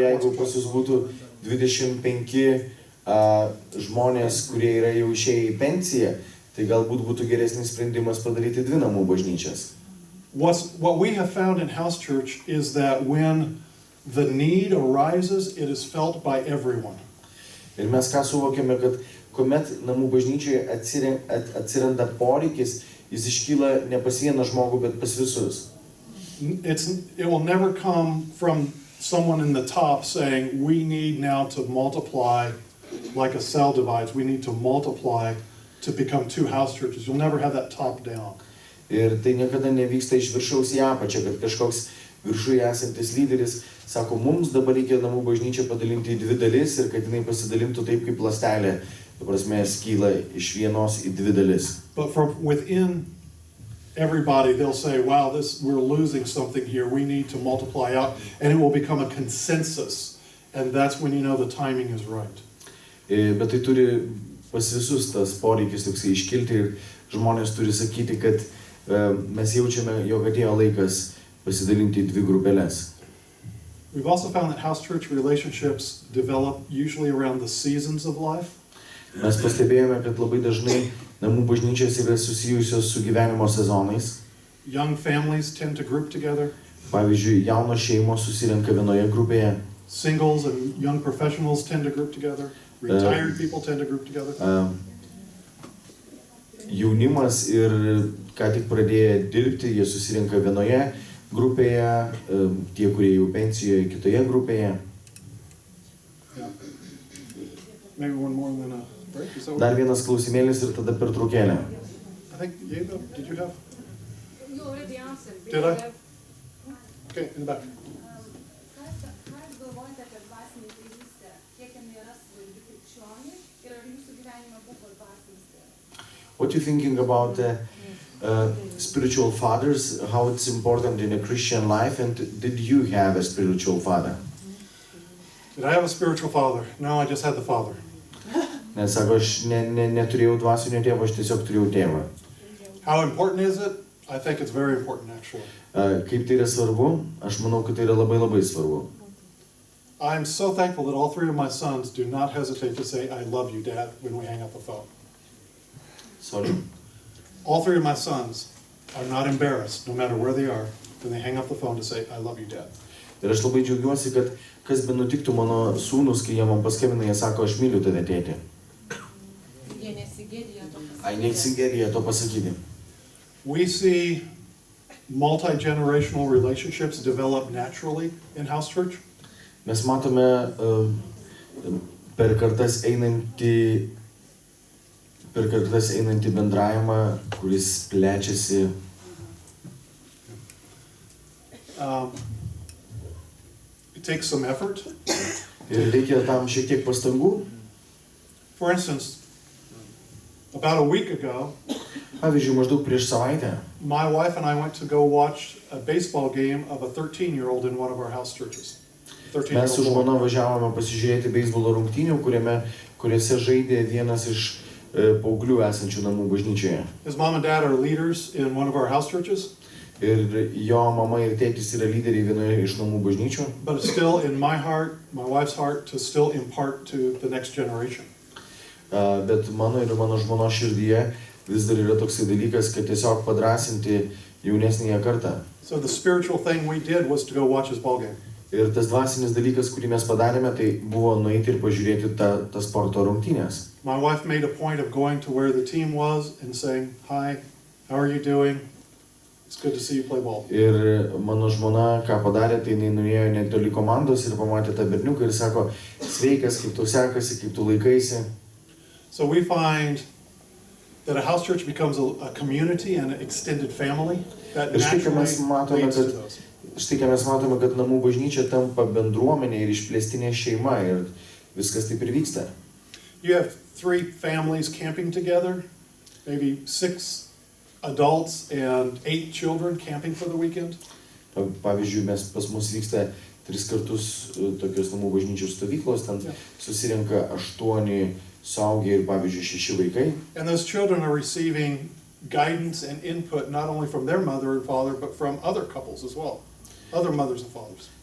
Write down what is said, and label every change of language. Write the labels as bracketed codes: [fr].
[lt] jeigu pas jūs būtų 25 žmonės, kurie yra jau išėję į pensiją, tai galbūt būtų geresnis sprendimas padaryti 2 namų bažnyčias. [en] What we have found in house church is that when the need arises, it is felt by everyone. [lt] Ir mes ką suvokėme, kad kuomet namų bažnyčioje atsiranda poreikis, jis iškyla ne pas vieną žmogų, bet pas visus. [en] It will never come from someone in the top saying, we need now to multiply like a cell divides. We need to multiply to become 2 house churches. You'll never have that top down. [lt] Ir tai niekada nevyksta iš viršaus į apačią, kad kažkoks viršuje esantis lyderis sako, mums dabar reikia namų bažnyčią padalinti į 2 dalis ir kad jinai pasidalintų taip kaip ląstelė, ta prasme, skyla iš vienos į 2 dalis. [en] But from within everybody, they'll say, wow, we're losing something here. We need to multiply out, and it will become a consensus. And that's when you know the timing is right. [lt] Bet tai turi pas visus tas poreikis toksai iškilti ir žmonės turi sakyti, kad mes jaučiame, jog atėjo laikas pasidalinti į 2 grupelės. [en] We've also found that house church relationships develop usually around the seasons of life. [lt] Mes pastebėjome, kad labai dažnai namų bažnyčios yra susijusios su gyvenimo sezonais. [en] Young families tend to group together. [lt] Pavyzdžiui, jaunos šeimos susirenka vienoje grupėje, [en] Singles and young professionals tend to group together. Retired people tend to group together. [lt] jaunimas ir ką tik pradėję dirbti, jie susirenka vienoje grupėje, tie, kurie jau pensijoje, kitoje grupėje. [en] Yeah. Maybe one more and then a break. Is that what- [lt] Dar vienas klausimėlis ir tada pertraukėlė. [en] I think, Yeva, did you have? You already answered. Did I? Okay, in the back. [lt] Ką jūs galvojate apie dvasinį tėvystę? Kiek jinai yra svarbi krikščioniui ir ar jūsų gyvenime buvo dvasinis tėvas? [en] What are you thinking about spiritual fathers, how it's important in a Christian life, and did you have a spiritual father? Did I have a spiritual father? No, I just had the father. [lt] Nes sako, aš neturėjau dvasinio tėvo, aš tiesiog turėjau tėvą. [en] How important is it? I think it's very important, actually. [lt] Kaip tai yra svarbu? Aš manau, kad tai yra labai labai svarbu. [en] I'm so thankful that all three of my sons do not hesitate to say, I love you, Dad, when we hang up the phone. Sorry. All three of my sons are not embarrassed, no matter where they are, when they hang up the phone to say, I love you, Dad. [lt] Ir aš labai džiaugiuosi, kad kas be nutiktų mano sūnus, kai jie man paskambina, jie sako, aš myliu tave, tėti. Jie nesigėdija to pasakyti. Ai, neįsigerija to pasakyti. [en] We see multi-generational relationships develop naturally in house church. [lt] Mes matome per kartas einantį bendravimą, kuris plečiasi. [en] It takes some effort. [lt] Ir reikia tam šiek tiek pastangų. [en] For instance, about a week ago, [lt] Pavyzdžiui, maždaug prieš savaitę [en] my wife and I went to go watch a baseball game of a 13-year-old in one of our house churches. [lt] mes su [en] 13-year-old [lt] žmona [en] boy. [lt] važiavome pasižiūrėti beisbolo rungtynių, kuriuose žaidė vienas iš paauglių esančių namų bažnyčioje. [en] His mom and dad are leaders in one of our house churches, [lt] Ir jo mama ir tėtis yra lyderiai vienoje iš namų bažnyčių. [en] but it's still in my heart, my wife's heart, to still impart to the next generation. [lt] Bet mano ir mano žmonos širdyje vis dar yra toksai dalykas, kad tiesiog padrasinti jaunesnįją kartą. [en] So the spiritual thing we did was to go watch his ball game. [lt] Ir tas dvasinis dalykas, kurį mes padarėme, tai buvo nueiti ir pažiūrėti tą sporto rungtynės. [en] My wife made a point of going to where the team was and saying, hi, how are you doing? It's good to see you play ball. [lt] Ir mano žmona, ką padarė, tai jinai nuėjo netoli komandos ir pamatė tą berniuką ir sako, sveikas, kaip tau sekasi, kaip tu laikaisi. [en] So we find that a house church becomes a community and an extended family that [lt] Ir štai, ką [en] naturally [lt] mes matome, [en] leads to [lt] kad [en] those. [lt] Namų bažnyčia tampa bendruomenė ir išplėstinė šeima ir viskas taip ir vyksta. [en] You have 3 families camping together, maybe 6 adults and 8 children camping for the weekend. [lt] Pavyzdžiui, pas mus vyksta 3 kartus tokios namų bažnyčios stovyklos, ten susirenka 8 suaugę ir, pavyzdžiui, 6 vaikai. [en] And those children are receiving guidance and input not only from their mother and father, but from other couples as well, other mothers and fathers.